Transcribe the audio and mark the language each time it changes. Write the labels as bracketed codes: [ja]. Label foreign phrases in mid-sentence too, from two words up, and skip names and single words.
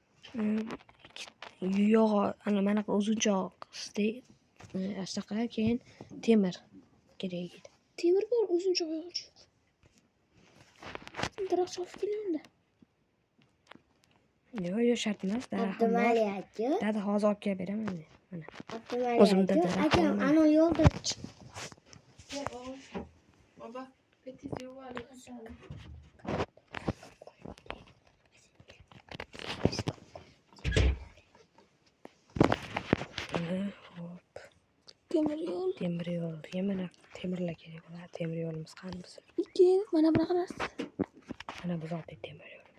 [uz] Yo'q, ana manaqa uzunchoq ashtaqa keyin temir kerak edi. Temir bor, uzuncha yog'och. Daraxt chopib kelyapti. Yo'q, shart emas. Daraxtim bor. Abdumali aka. Dada hozir olib kelib beraman men. Mana. Abdumali O'zimda aka. daraxt Akam bormi? ana yo'lda [tr] Baba, petit yuvarlak aşağıda. [uz] Hop. Temir yo'l. Temir yo'l. Yana temirlar kerak bo'ladi. Temir yo'limiz qani bizim? Keyin mana bunaqa narsa. Mana biz oldik temir yo'limiz.